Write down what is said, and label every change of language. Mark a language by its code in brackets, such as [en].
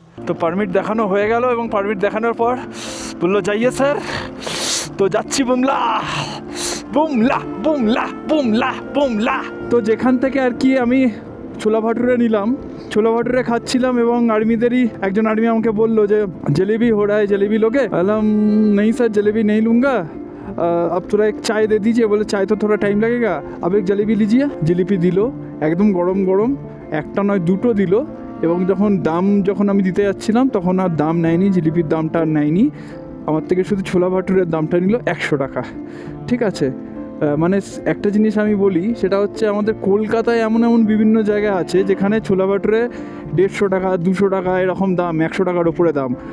[bn] তো পারমিট দেখানো হয়ে গেল এবং পারমিট দেখানোর পর বললো যাইয়ে স্যার, তো যাচ্ছি বুমলা বুমলা বুমলা বুমলা বুমলা। তো যেখান থেকে আর কি আমি ছোলা ভাটুরে নিলাম, ছোলা ভাটুরে খাচ্ছিলাম এবং আর্মিদেরই একজন আর্মি আমাকে বললো যে [hi] जलेबी हो रहा है, जलेबी लोगे? बोलम नहीं सर, जलेबी नहीं लूँगा, अब थोड़ा एक चाय दे दीजिए। बोले चाय तो थोड़ा टाइम लगेगा, अब एक जलेबी लीजिए। [bn] জিলিপি দিল একদম গরম গরম, একটা নয় দুটো দিল। এবং যখন আমি দিতে যাচ্ছিলাম তখন আর দাম নেয়নি, জিলিপির দামটা আর নেয়নি আমার থেকে, শুধু ছোলা ভাটুরের দামটা নিল 100 টাকা। ঠিক আছে, মানে একটা জিনিস আমি বলি, সেটা হচ্ছে আমাদের কলকাতায় এমন এমন বিভিন্ন জায়গা আছে যেখানে ছোলা ভাটুরে 150 টাকা 200 টাকা এরকম দাম, 100 টাকার ওপরে দাম।